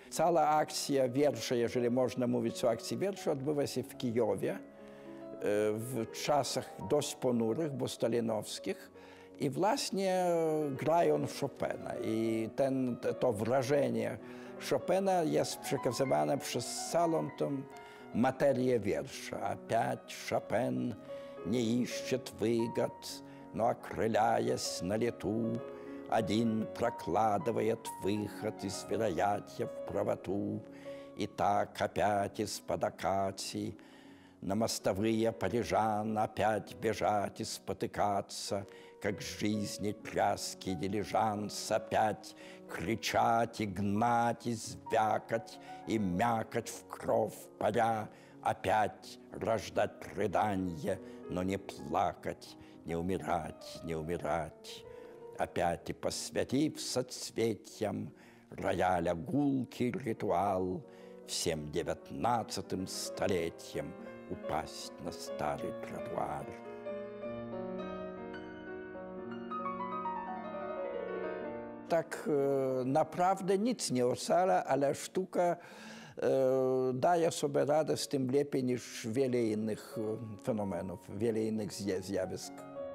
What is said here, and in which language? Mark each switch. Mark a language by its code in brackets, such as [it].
[pl] Cała akcja wiersza, jeżeli można mówić o akcji wiersza, odbywa się w Kijowie w czasach dość ponurych, bo stalinowskich. I właśnie grają Chopina. I to wrażenie Chopina jest przekazywane przez całą tą materię wiersza. [ru] Опять Chopin не ищет выгод, но, окрыляясь на лету, один прокладывает выход из вероятия в правоту. И так опять из-под акаций на мостовые парижан опять бежать и спотыкаться, как жизни тряский дилижанс, опять кричать и гнать, и звякать, и мякать в кровь паря, опять рождать рыданье, но не плакать, не умирать, не умирать. Опять и посвятив соцветиям рояля гулкий ритуал, всем 19-м столетием упасть на старый тротуар. [pl] Tak naprawdę nic nie ocala, ale sztuka daje sobie radę z tym lepiej niż wiele innych fenomenów, wiele innych zjawisk.